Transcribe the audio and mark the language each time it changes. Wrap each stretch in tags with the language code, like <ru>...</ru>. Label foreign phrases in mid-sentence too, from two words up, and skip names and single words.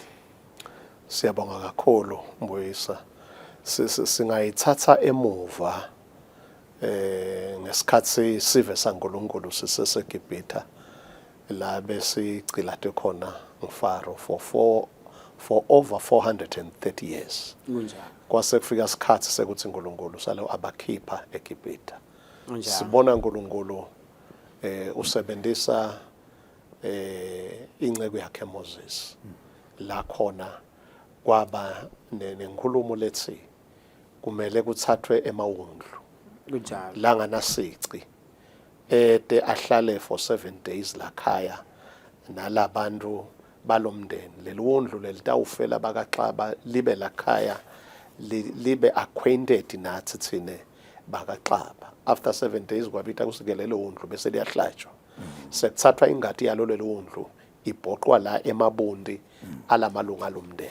<ss>Siyabonga kakhulu Mbuyisa. Singayithatha emuva ngesikhathi sive saNkulunkulu siseseGibhithe la besigcilate khona ngFaro</ss> <en>for over 430 years.</en> <ss>Kunjani? Kwase kufika isikhathi sekuthi uNkulunkulu sale abakhipha eGibhithe. Kunjani? Sibona uNkulunkulu usebenzisa inceku yakhe Moses la khona kwaba nenkulumo lethi kumele kuthathwe emawundlu Kunjani? la nganasici ahlale</ss> <en>for 7 days</en> <ss>lakhaya nalabantu balomndeni leliwundlu lelitawufela bakaXaba libe lakhaya libe acquainted nathi thine bakaXaba.</ss> <en>After 7 days</en> <ss>kwabita kusikelele undlu bese liyahlatshwa sekuthathwa ingadi yalo leliwundlu ibhoqwa la emabundi alamalunga lomndeni.</ss>